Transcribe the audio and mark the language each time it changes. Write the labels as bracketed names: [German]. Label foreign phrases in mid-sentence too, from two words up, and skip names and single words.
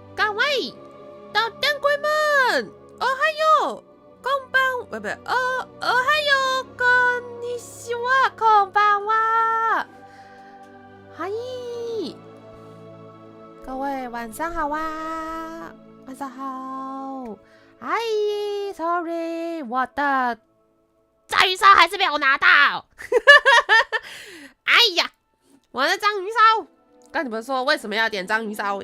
[Chinese] 各位捣蛋鬼们， [Japanese] おはよう、こんばんは、おはよう、こんにちは、こんばんは。 [Chinese] 嗨，各位晚上好啊，晚上好。嗨 ，sorry， 我的章鱼烧还是没有拿到。哎呀，我的章鱼烧，跟你们说为什么要点章鱼烧？